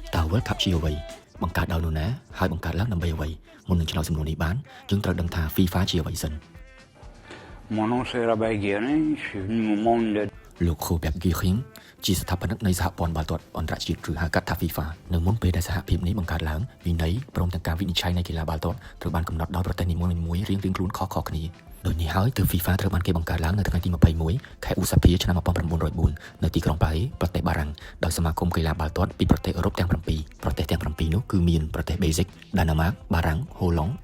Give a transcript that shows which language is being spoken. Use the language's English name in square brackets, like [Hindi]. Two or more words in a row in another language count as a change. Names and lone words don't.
[Khmer] World Cup ជាអ្វីបង្កើតដោយនរណាហើយបង្កើតឡើងដើម្បីអ្វីមុននឹងឆ្លើយសំណួរនេះបានយើងត្រូវដឹងថា FIFA ជាអ្វីសិន [French] Mon nom c'est Rabah Guérin, je suis venu au monde [Khmer] លោក Robert Guérin ជាស្ថាបនិកនៃសហព័ន្ធបាល់ទាត់អន្តរជាតិឬហៅកាត់ថា FIFA នៅមុនពេលដែលសហភាពនេះបង្កើតឡើងវិន័យព្រមទាំងការវិនិច្ឆ័យនៃកីឡាបាល់ទាត់ត្រូវបានកំណត់ដោយប្រទេសនីមួយៗរៀងៗខ្លួនខុសៗគ្នាដូចនេះហើយទើប FIFA ត្រូវបានគេបង្កើតឡើងនៅ ថ្ងៃទី21ខែឧសភាឆ្នាំ1904នៅទីក្រុងប៉ារីប្រទេសបារាំងដោយសមាគមកីឡាបាល់ទាត់ពីប្រទេសអឺរ៉ុបទាំង7ប្រទេសទាំង7នោះគឺមានប្រទេស Belgique ដាណឺម៉ាក បារាំង ហូឡុង